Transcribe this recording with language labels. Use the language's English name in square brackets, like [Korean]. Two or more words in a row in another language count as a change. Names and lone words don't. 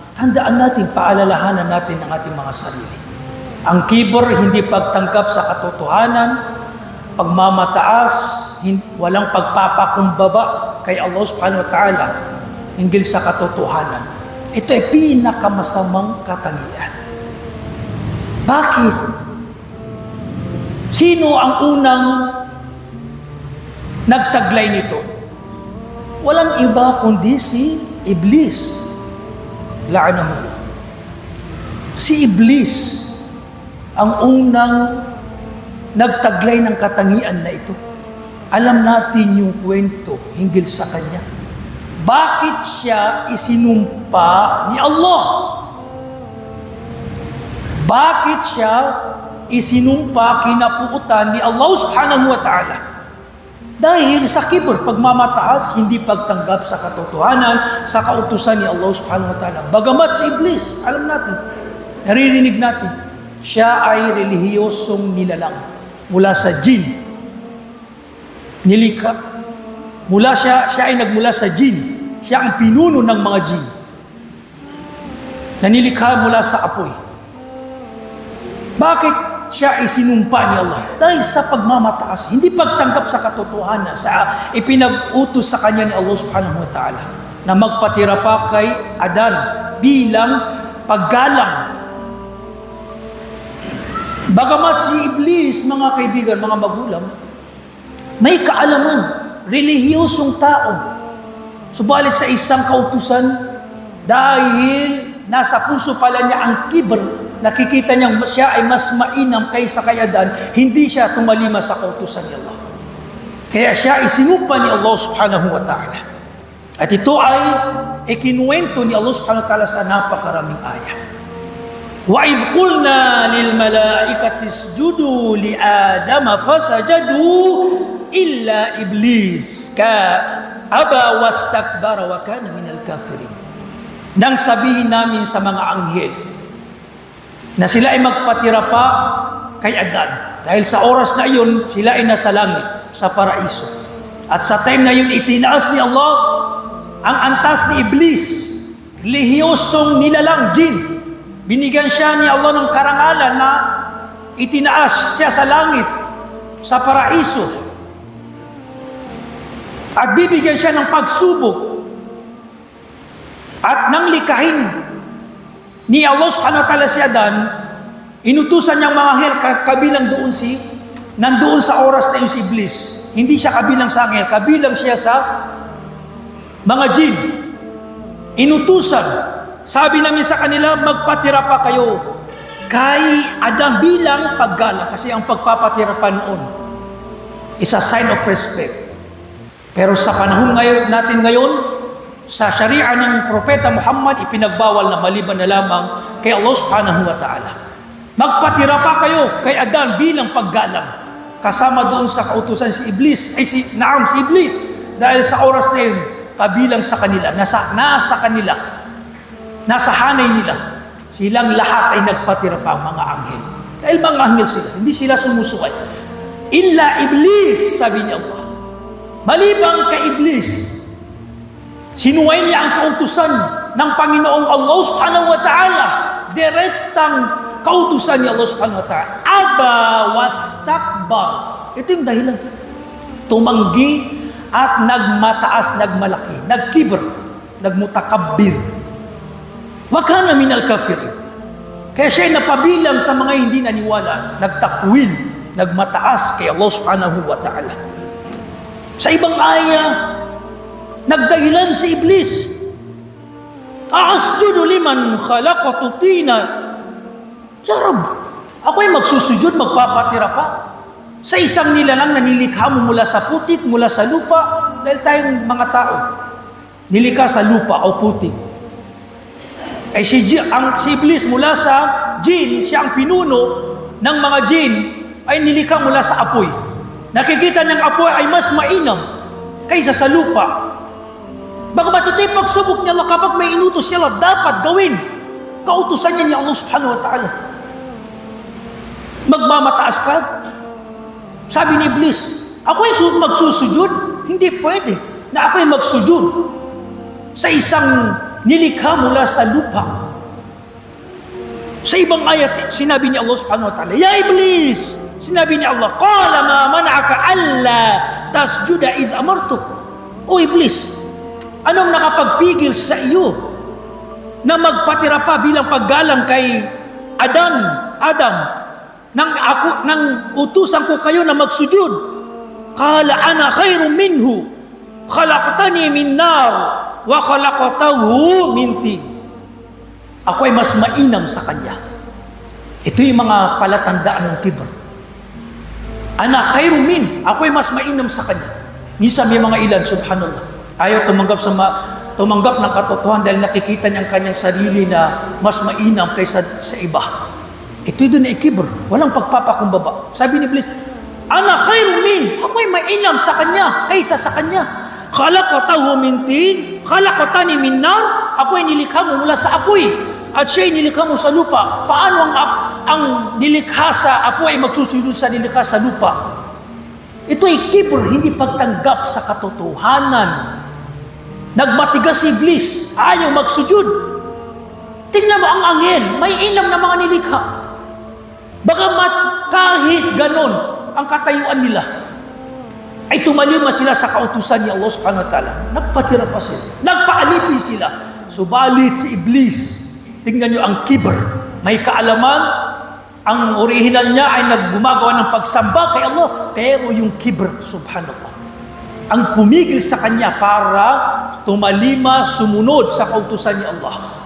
[Filipino] Handaan natin, paalalahanan natin ang ating mga sarili. Ang kibor, hindi pagtanggap sa katotohanan, pagmamataas, walang pagpapakumbaba kay Allah [Arabic] سبحانه وتعالى [Filipino] hinggil sa katotohanan. Ito ay pinakamasamang katangian. Bakit? Sino ang unang nagtaglay nito? Walang iba kundi si Iblis. La'anahu. Si Iblis ang unang nagtaglay ng katangian na ito. Alam natin yung kwento hinggil sa kanya. Bakit siya isinumpa ni Allah? Bakit siya isinumpa, kinapuutan ni Allah [Arabic] سبحانه وتعالى? [Filipino] Dahil sa kibr, pagmamataas, hindi pagtanggap sa katotohanan, sa kautusan ni Allah [Arabic] سبحانه وتعالى. [Filipino] Bagamat si Iblis, alam natin, naririnig natin, siya ay relihiyosong nilalang mula sa jin. Nilikha. Siya ay nagmula sa jin. Siya ang pinuno ng mga jin. Nanilikha mula sa apoy. Bakit siya ay sinumpa ni Allah? Dahil sa pagmamataas, hindi pagtanggap sa katotohanan, sa ipinag-utos sa kanya ni Allah [Arabic] سبحانه وتعالى [Filipino] na magpatira pa kay Adan bilang paggalang. Bagamat si Iblis, mga kaibigan, mga magulang, may kaalaman, relihiyosong tao. Subalit sa isang kautusan, dahil nasa puso pala niya ang kibr, nakikita niyang siya ay mas mainam kaysa kay Adan, hindi siya tumalima sa kautusan ni Allah. Kaya siya isinumpa ni Allah [Arabic] سبحانه وتعالى. [Filipino] At ito ay ikinuwento ni Allah [Arabic] سبحانه وتعالى [Filipino] sa napakaraming ayat. [Arabic] وَإِذْ قُلْنَا لِلْمَلَائِكَةِ اسْجُدُوا لِآدَمَ فَسَجَدُوا إِلَّا إِبْلِيسَ أَبَى وَاسْتَكْبَرَ وَكَانَ مِنَ الْكَافِرِينَ. [Filipino] Nang sabihin namin sa mga anghel na sila ay magpatira pa kay Adan, dahil sa oras na iyon sila ay nasa langit, sa paraiso. At sa time na yun, itinaas ni Allah ang antas ni Iblis, relihiyosong nilalang jin. Binigyan siya ni Allah ng karangalan na itinaas siya sa langit, sa paraiso. At bibigyan siya ng pagsubok. At nang likahin ni Allah [Arabic] سبحانه وتعالى [Filipino] si Adan, inutusan niyang mga anghel kabilang nandoon sa oras na yung si Iblis. Hindi siya kabilang sa anghel, kabilang siya sa mga jin. Inutusan. Sabi namin sa kanila, magpatira pa kayo kay Adan bilang paggalang. Kasi ang pagpapatira pa noon [English] is a sign of respect. [Filipino] Pero sa panahon natin ngayon, sa sharia ng Propeta Muhammad, ipinagbawal na maliban na lamang kay Allah [Arabic] سبحانه وتعالى. [Filipino] Magpatira pa kayo kay Adan bilang paggalang. Kasama doon sa kautusan si Iblis, si Iblis. Dahil sa oras na yun, kabilang sa kanila, nasa kanila, nasa hanay nila, silang lahat ay nagpatira pa mga anghel. Dahil mga anghel sila, hindi sila sumusuway. [Arabic] إلا إبليس, [Filipino] sabi niya Allah. Malibang kay Iblis, sinuway niya ang kautusan ng Panginoong Allah [Arabic] سبحانه وتعالى. [Filipino] Direktang kautusan ni Allah [Arabic] سبحانه وتعالى. أبى واستكبر. [Filipino] Ito yung dahilan. Tumanggi at nagmataas, nagmalaki, nagkibr, nagmutakabbir. [Arabic] وكان من الكافرين. [Filipino] Kaya siya ay napabilang sa mga hindi naniwala, nagtakwil, nagmataas kay Allah [Arabic] سبحانه وتعالى. [Filipino] Sa ibang aya, nagdahilan si Iblis. [Arabic] أأسجد لمن خلقت طينا. يا رب, [Filipino] ako ay magsusujud, magpapatira pa sa isang nilalang na nilikha mo mula sa putik, mula sa lupa, dahil tayong mga tao nilikha sa lupa o putik. Ay si Iblis mula sa jin, siya ang pinuno ng mga jin, ay nilikha mula sa apoy. Nakikita niyang apoy ay mas mainam kaysa sa lupa. Bagamat ito'y pagsubok niya Allah, kapag may inutos niya Allah, dapat gawin. Kautusan niya ni Allah [Arabic] سبحانه وتعالى. [Filipino] Magmamataas ka? Sabi ni Iblis, ako ay magsusujud? Hindi pwede na ako ay magsujud sa isang nilikha mula sa lupa. Sa ibang ayat, sinabi ni Allah [Arabic] سبحانه وتعالى, [Filipino] Ya Iblis! Sinabi ni Allah, [Arabic] قال ما منعك ألا تسجد إذ أمرتك. [Filipino] O Iblis, anong nakapagpigil sa iyo na magpatira pa bilang paggalang kay Adam, nang utusan ko kayo na magsujud. [Arabic] قال أنا خير منه خلقتني من نار وخلقته من طين. [Filipino] Ako ay mas mainam sa kanya. Ito yung mga palatandaan ng kibr. [Arabic] أنا خير من, [Filipino] ako ay mas mainam sa kanya. Minsan may mga ilan, subhanallah, ayaw tumanggap ng katotohanan dahil nakikita niya ang kanyang sarili na mas mainam kaysa sa iba. Ito doon ay kibr, walang pagpapakumbaba. Sabi ni Iblis, [Arabic] أنا خير من, [Filipino] ako ay mainam sa kanya kaysa sa kanya. [Arabic] خلقته من طين خلقتني من نار, [Filipino] ako ay nilikha mo mula sa apoy at siya ay nilikha mo sa lupa. Paano ang nilikha sa apoy ay magsusunod sa nilikha sa lupa? Ito ay kibr, hindi pagtanggap sa katotohanan. Nagmatigas si Iblis, ayaw magsujud. Tingnan mo ang angin, may ilam na mga nilikha. Bagamat kahit ganon ang katayuan nila, ay tumalima sila sa kautusan ni Allah [Arabic] سبحانه وتعالى. [Filipino] Nagpatira pa sila, nagpaalipi sila. Subalit si Iblis, tingnan nyo ang kibr, may kaalaman, ang original niya ay naggumagawa ng pagsamba kay Allah, pero yung kibr, subhanallah, ang pumigil sa kanya para tumalima, sumunod sa kautusan ni Allah.